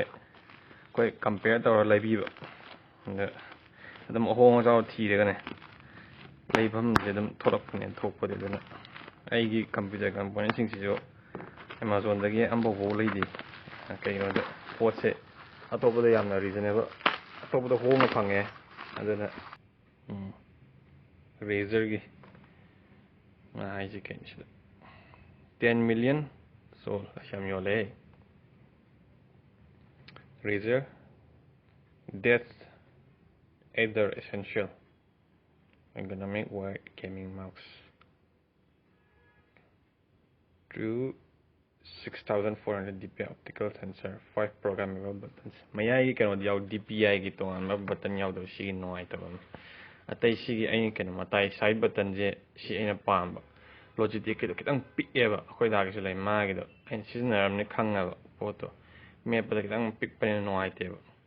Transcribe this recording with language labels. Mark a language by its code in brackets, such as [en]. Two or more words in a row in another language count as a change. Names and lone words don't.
[mni] ꯑꯩꯈꯣই ꯀꯝꯄꯤꯌꯔ ꯇꯧꯔ ꯂꯩꯕꯤꯕ ꯑꯗ ꯑꯗꯨꯝ ꯑꯍꯣꯡ ꯑꯆꯥꯎ ꯊꯤꯔꯒꯅꯦ ꯂꯩꯐꯝꯁꯦ ꯑꯗꯨꯝ ꯊꯣꯛꯂꯛꯄꯅꯦ ꯊꯣꯛꯄꯗꯤ ꯑꯗꯨꯅ ꯑꯩꯒꯤ ꯀꯝꯄ꯭ꯌꯨꯇꯔ ꯀꯝꯄꯣꯅꯦꯟꯁꯤꯡꯁꯤꯁꯨ ꯑꯦꯃꯥꯖꯣꯟꯗꯒꯤ ꯑꯃꯐꯥꯎ ꯂꯩꯗꯦ ꯀꯩꯅꯣꯗ ꯄꯣꯠꯁꯦ ꯑꯇꯣꯞꯄꯗ ꯌꯥꯝꯅ ꯔꯤꯖꯅꯦꯕꯜ ꯑꯇꯣꯞꯄꯗ ꯍꯣꯡꯅ ꯐꯪꯉꯦ ꯑꯗꯨꯅ ꯔꯦꯖꯔꯒꯤ ꯍꯥꯏꯁꯤ ꯀꯩꯅꯣ ꯁꯤꯗ 10 million ꯁꯣꯜ ꯌꯥꯝ ꯌꯣꯜꯂꯦ Razer Deathadder Essential Ergonomic Wire Gaming Mouse True 6400 DPI Optical Sensor 5 Programmable Buttons ꯃꯌꯥꯏꯒꯤ ꯀꯩꯅꯣꯗꯤ ꯌꯥꯎ DPIꯒꯤ ꯇꯣꯉꯥꯟꯕ ꯕꯇꯟ ꯌꯥꯎꯗꯕ ꯁꯤꯒꯤ ꯅꯨꯡꯉꯥꯏꯇꯕ ꯑꯃ ꯑꯇꯩ ꯁꯤꯒꯤ ꯑꯩꯅ ꯀꯩꯅꯣ ꯃꯇꯥꯏ ꯁꯥꯏꯠ ꯕꯇꯟꯁꯦ ꯁꯤ ꯑꯩꯅ ꯄꯥꯝꯕ ꯂꯣꯖꯤꯇꯦꯛꯀꯤꯗꯣ ꯈꯤꯇꯪ ꯄꯤꯛꯑꯦꯕ ꯑꯩꯈꯣꯏꯗꯥꯒꯤꯁꯨ ꯂꯩ ꯃꯥꯒꯤꯗꯣ ꯑꯩꯅ ꯁꯤꯖꯤꯟꯅꯔꯕꯅꯤ ꯈꯪꯉꯕ ꯄꯣꯠꯇꯣ ꯃꯦꯠꯄꯗ ꯈꯤꯇꯪ ꯄꯤꯛꯄꯅꯤꯅ ꯅꯨꯡꯉꯥꯏꯇꯦꯕ